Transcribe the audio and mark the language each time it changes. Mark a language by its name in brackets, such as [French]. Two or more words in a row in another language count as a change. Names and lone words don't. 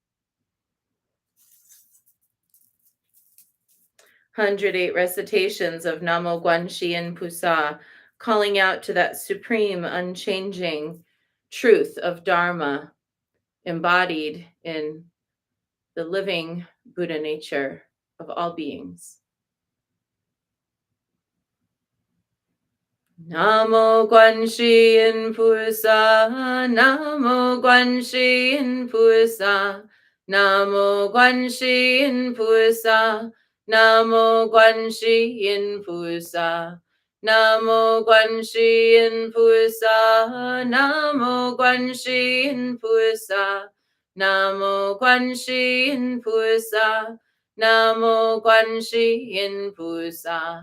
[English] 108 recitations of [Chinese] 南无观世音菩萨, [English] calling out to that supreme, unchanging truth of Dharma embodied in the living Buddha nature of all beings. [Chinese] 南无观音菩萨，南无观音菩萨，南无观音菩萨，南无观音菩萨，南无观音菩萨，南无观音菩萨，南无观音菩萨，南无观音菩萨.